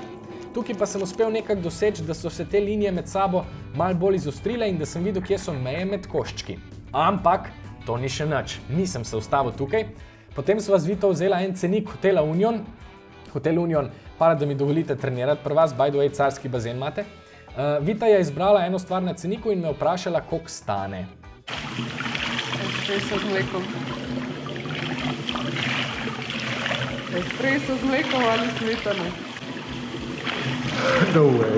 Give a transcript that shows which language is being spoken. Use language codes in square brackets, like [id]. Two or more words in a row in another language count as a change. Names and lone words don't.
[sl] Tukaj pa sem uspel nekako doseči, da so se te linije med sabo malo bolj izostrile in da sem videl, kje so meje med koščki. Ampak to ni še nič, nisem se ustavil tukaj. Potem sva z Vito vzela en cenik Hotela Union. Hotel Union, hvala, da mi dovolite trenirati pri vas, [en] by the way, [sl] carski bazen imate. Vita je izbrala eno stvar na ceniku in me vprašala, koliko stane. Espresso z mlekom. Espresso z mlekom ali smetano? [en] No way.